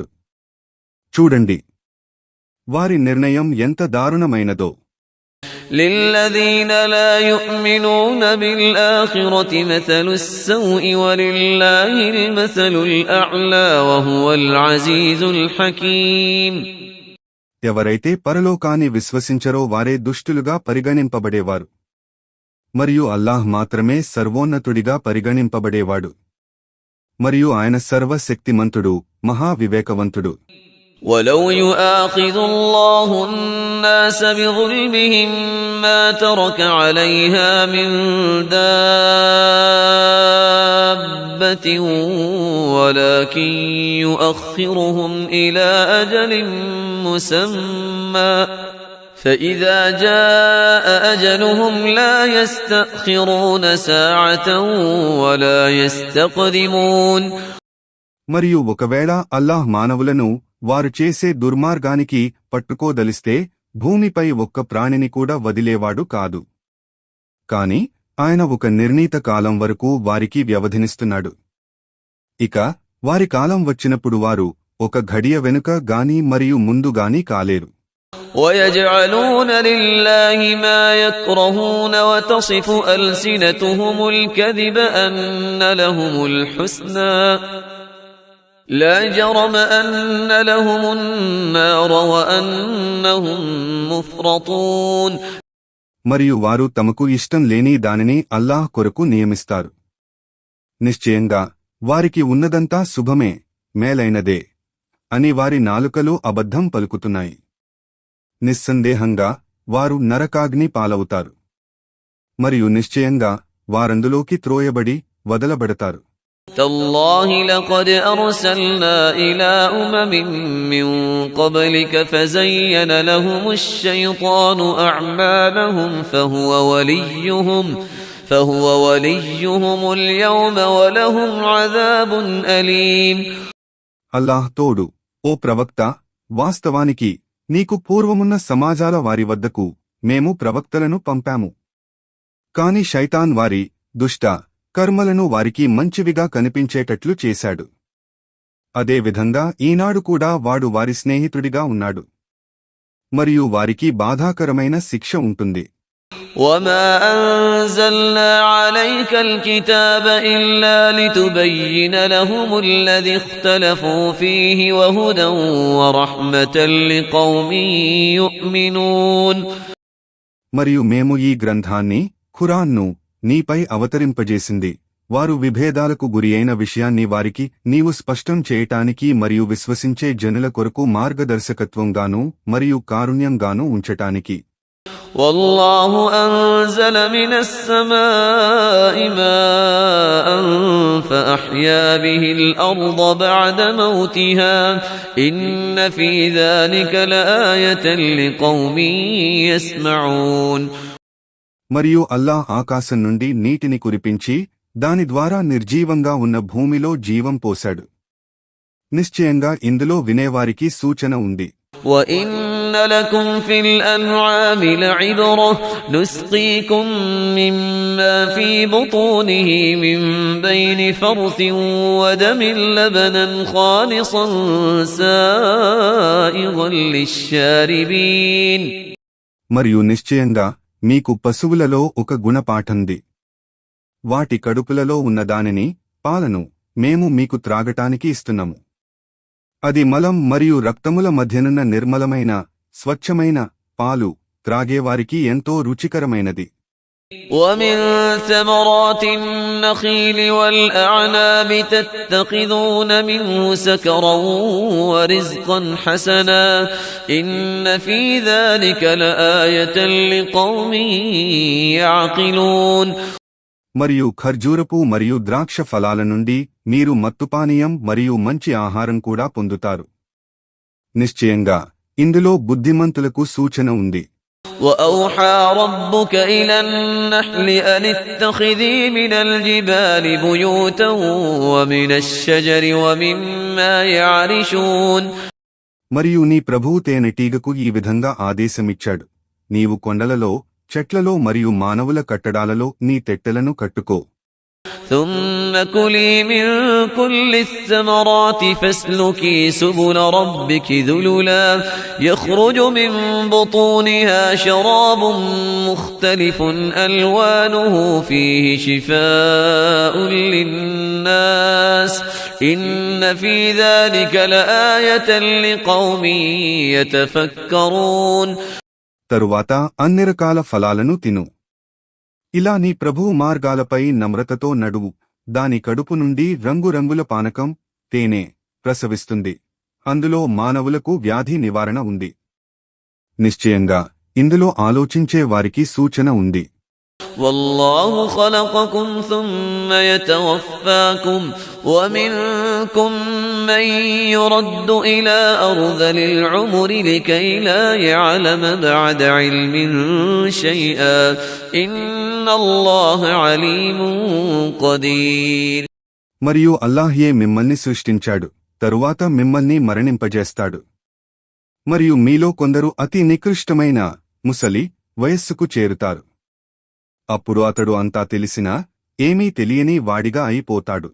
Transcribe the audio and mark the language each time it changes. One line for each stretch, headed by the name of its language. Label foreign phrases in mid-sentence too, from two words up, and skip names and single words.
Telugu: చూడండి, వారి నిర్ణయం ఎంత దారుణమైనదో.
Arabic: لِلَّذِينَ لَا يُؤْمِنُونَ بِالْآخِرَةِ مَثَلُ السَّوْءِ وَلِلَّهِ الْمَثَلُ الْأَعْلَى وَهُوَ الْعَزِيزُ الْحَكِيمُ.
Telugu: ఎవరైతే పరలోకాన్ని విశ్వసించరో వారే దుష్టులుగా పరిగణింపబడేవారు మరియు అల్లాహ్ మాత్రమే సర్వోన్నతుడిగా పరిగణింపబడేవాడు మరియు ఆయన సర్వశక్తిమంతుడు, మహావివేకవంతుడు.
Arabic: وَلَوْ يُؤَاخِذُ اللَّهُ النَّاسَ بِظُلْمِهِم مَّا تَرَكَ عَلَيْهَا مِن دَابَّةٍ وَلَٰكِن يُؤَخِّرُهُمْ إِلَىٰ أَجَلٍ مُّسَمًّى فَإِذَا جَاءَ أَجَلُهُمْ لَا يَسْتَأْخِرُونَ سَاعَةً وَلَا يَسْتَقْدِمُونَ.
Telugu: మరియు ఒకవేళ అల్లాహ్ మానవులను వారు చేసే దుర్మార్గానికి పట్టుకోదలిస్తే భూమిపై ఒక్క ప్రాణిని కూడా వదిలేవాడు కాదు. కాని ఆయన ఒక నిర్ణీత కాలం వరకు వారికి వ్యవధినిస్తున్నాడు. ఇక వారి కాలం వచ్చినప్పుడు వారు ఒక ఘడియ వెనుక గాని మరియు ముందు గాని కాలేరు.
Arabic: وَيَجْعَلُونَ لِلَّهِ مَا يَكْرَهُونَ وَتَصِفُ أَلْسِنَتُهُمُ الْكَذِبَ أَنَّ لَهُمُ الْحُسْنَىٰ لَا جَرَمَ أَنَّ لَهُمُ النَّارَ وَأَنَّهُمْ مُفْرَطُونَ.
Telugu: మరియు వారు తమకు ఇష్టం లేని దానిని అల్లాహ్ కొరకు నియమిస్తారు. నిశ్చయంగా వారికి ఉన్నదంతా శుభమే, మేలైనదే అని వారి నాలుకలు అబద్ధం పలుకుతున్నాయి. నిస్సందేహంగా వారు నరకాగ్ని పాలవుతారు మరియు నిశ్చయంగా వారందులోకి త్రోయబడి వదలబడతారు.
Arabic: تَاللَّهِ لَقَدْ أَرْسَلْنَا إِلَىٰ أُمَمٍ مِّن قَبْلِكَ فَزَيَّنَ لَهُمُ الشَّيْطَانُ أَعْمَالَهُمْ فَهُوَ وَلِيُّهُمُ الْيَوْمَ وَلَهُمْ عَذَابٌ أَلِيمٌ.
Telugu: అల్లాహ్ తోడు. ఓ ప్రవక్త, వాస్తవానికి నీకు పూర్వమున్న సమాజాల వారి వద్దకు మేము ప్రవక్తలను పంపాము. కాని శైతాన్ వారి దుష్ట కర్మలను వారికి మంచివిగా కనిపించేటట్లు చేశాడు. అదేవిధంగా ఈనాడు కూడా వాడు వారి స్నేహితుడిగా ఉన్నాడు మరియు వారికి బాధాకరమైన శిక్ష ఉంటుంది.
Arabic: وَمَا أَنزَلْنَا عَلَيْكَ الْكِتَابَ إِلَّا لِتُبَيِّنَ لَهُمُ الَّذِي اخْتَلَفُوا فِيهِ وَهُدًى وَرَحْمَةً لِقَوْمٍ يُؤْمِنُونَ.
Telugu: మరియు మేము ఈ గ్రంథాన్ని, ఖురాన్ను నీపై అవతరింపజేసింది వారు విభేదాలకు గురియైన విషయాన్ని వారికి నీవు స్పష్టం చేయటానికి మరియు విశ్వసించే జనుల కొరకు మార్గదర్శకత్వంగానూ మరియు కారుణ్యంగానూ ఉంచటానికి.
Arabic: وَاللَّهُ أَنزَلَ مِنَ السَّمَاءِ مَاءً فَأَحْيَا بِهِ الْأَرْضَ بَعْدَ مَوْتِهَا إِنَّ فِي ذَلِكَ لَآيَةً لِقَوْمٍ يَسْمَعُونَ.
Telugu: మరియు అల్లాహ్ ఆకాశం నుండి నీటిని కురిపించి దాని ద్వారా నిర్జీవంగా ఉన్న భూమిలో జీవం పోశాడు. నిశ్చయంగా ఇందులో వినేవారికి సూచన ఉంది.
Arabic: وَإِنَّ لكم في الأنعام لعبرة نسقيكم مما في بطونه من بين فرث ودم لبنا خالصا سائغا للشاربين.
Telugu: మరియు నిశ్చయంగా మీకు పశువులలో ఒక గుణపాఠంది. వాటి కడుపులలో ఉన్నదానిని, పాలను మేము మీకు త్రాగటానికి ఇస్తున్నాము. అది మలం మరియు రక్తముల మధ్యనున్న నిర్మలమైన, స్వచ్ఛమైన పాలు త్రాగేవారికి ఎంతో రుచికరమైనది.
Arabic: ومن ثمرات النخيل والأعناب تتخذون منه سكرا ورزقا حسنا إن في ذلك لآية لقوم يعقلون.
Telugu: మరియు ఖర్జూరపు మరియు ద్రాక్ష ఫలాల నుండి మీరు మత్తుపానీయం మరియు మంచి ఆహారం కూడా పొందుతారు. నిశ్చయంగా ఇందులో బుద్ధిమంతులకు సూచన ఉంది.
Arabic: وأوحى ربك إلى النحل أن اتخذي من الجبال بيوتا ومن الشجر ومما يعرشون.
Telugu: మరియు నీ ప్రభువు తేనెటీగకు ఈ విధంగా ఆదేశమిచ్చాడు, నీవు కొండలలో, చెట్లలో మరియు మానవుల కట్టడాలలో నీ తెట్టెలను కట్టుకో.
Arabic: ثم كلي من كل الثمرات فاسلكي سبل ربك ذللا يخرج من بطونها شراب مختلف ألوانه فيه شفاء للناس إن في ذلك لآية لقوم يتفكرون.
Telugu: తరువాత అన్ని రకాల ఫలాలను తిను. ఇలా నీ ప్రభువు మార్గాలపై నమ్రతతో నడువు. దాని కడుపు నుండి రంగురంగుల పానకం, తేనె ప్రసవిస్తుంది. అందులో మానవులకు వ్యాధి నివారణ ఉంది. నిశ్చయంగా ఇందులో ఆలోచించే వారికి సూచన ఉంది.
Arabic: والله خلقكم ثم يتوفاكم ومنكم من يرد إلى أرذل العمر لكي لا يعلم بعد علم شيئا إن الله عليم قدير.
Telugu: మరియు అల్లాహ్యే మిమ్మల్ని సృష్టించాడు, తరువాత మిమ్మల్ని మరణింపజేస్తాడు. మరియు మీలో కొందరు అతి నికృష్టమైన ముసలి వయస్సుకు చేరుతారు. అప్పుడు అతడు అంతా తెలిసినా ఏమీ తెలియని వాడిగా అయిపోతాడు.